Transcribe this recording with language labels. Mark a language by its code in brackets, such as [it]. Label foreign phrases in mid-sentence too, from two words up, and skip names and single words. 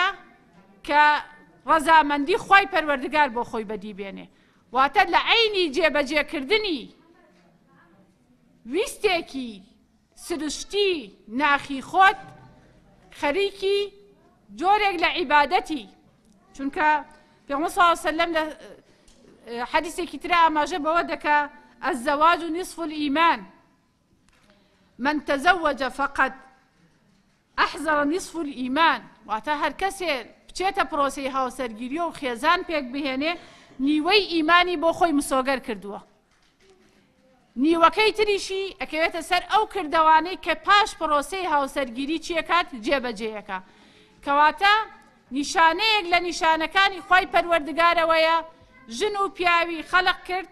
[ckb] کە ڕەزامەندی خوای پەروەردگار بۆ خۆی بەدی بێنێ، واتە لە عینی جێبەجێکردنی ویستێکی سروشتی ناخی خۆت خەریکی جۆرێک لە عیبادەتی. چونکە پێغەمبەر [ar] صلی الله علیه وسلم [ckb] لە حەدیثێکی ترە ئاماژە بەوە دەکا [ar] الزەواج نصف الإيمان من تزوج فقد أحضر نصف الإيمان، [ckb] واتە هەر کەسێ بچێتە پرۆسەی هاوسەرگیری و خێزان پێک بهێنێ نیوەی ئیمانی بۆ خۆی مسۆگەر کردووە، نیوەکەی تریشی ئەکەوێتە سەر ئەو کردەوانەی کە پاش پرۆسەی هاوسەرگیری چیەکات؟ جێبەجێیەکە. کەواتە نیشانەیەک لە نیشانەکانی خوای پەروەردگارەوەیە ژن و پیاوی خەلق کرد